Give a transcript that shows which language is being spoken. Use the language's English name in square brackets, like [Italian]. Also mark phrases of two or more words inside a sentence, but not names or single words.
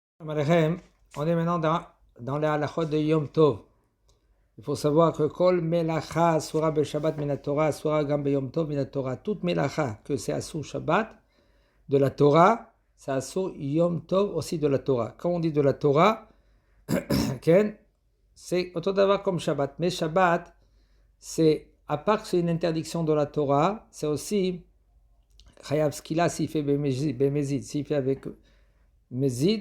[French] Amalekhem, on est maintenant dans les halachot de Yom Tov. Il faut savoir que [Hebrew] כל מלאכה אסורה בשבת מן התורה אסורה גם ביום טוב מן התורה. [French] Toute Melacha que c'est [Hebrew] אסור שבת [French] de la Torah, c'est [Hebrew] אסור יום טוב [French] aussi de la Torah. Quand on dit de la Torah, c'est autant d'avoir comme Shabbat. Mais Shabbat, c'est à part que c'est une interdiction de la Torah, c'est aussi [Hebrew] חייב סקילה [French] s'il fait Bemezid, s'il fait avec Mezid.